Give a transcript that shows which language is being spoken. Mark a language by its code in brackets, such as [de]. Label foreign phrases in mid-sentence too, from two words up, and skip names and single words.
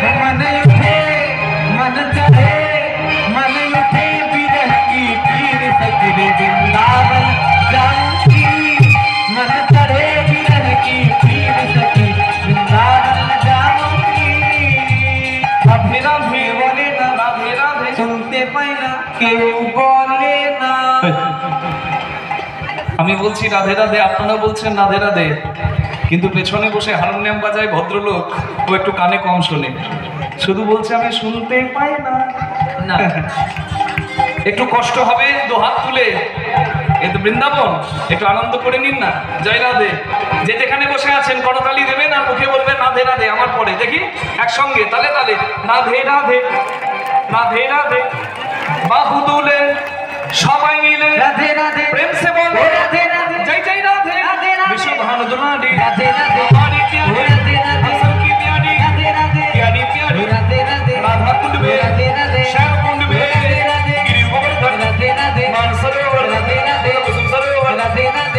[hi] मन उठे मन चढ़े मन उठे बिरह की पीर सजरे वृंदावन जाऊंगी। मन चढ़े बिरह की पीर सजरे वृंदावन जाऊंगी। राधे राधे बोले ना राधे राधे [bn] শুনতে পাই না কেউ বলে না। আমি বলছি রাধে রাধে, আপনারা বলছেন রাধে রাধে, কিন্তু পেছনে বসে হারমোনিয়াম বাজায় ভদ্রলোক, ও একটু কানে কম শোনে, শুধু বলছে আমি শুনতে পাই না। না একটু কষ্ট হবে, দু হাত তুলে এ তো বৃন্দাবন, একটু আনন্দ করে নিন না। জয় রাধে। যে যেখানে বসে আছেন করতালি দেবেন আর মুখে বলবেন রাধে রাধে আমার পরে, দেখি একসঙ্গে তালে তালে রাধে রাধে রাধে রাধে। বাহু তুলে সবাই মিলে রাধে রাধে [hi] प्रेम से बोलो রাধে রাধে जय जय राधे राधे राधे विश्व भानु दुलारी राधे राधे हमारी प्यारी राधे राधे हम सबकी प्यारी राधे राधे प्यारी प्यारी राधे राधे राधा कुंड में राधे राधे श्याम कुंड में राधे राधे गिरि गोवर्धन राधे राधे मानसरोवर राधे राधे कुसुम सरोवर राधे राधे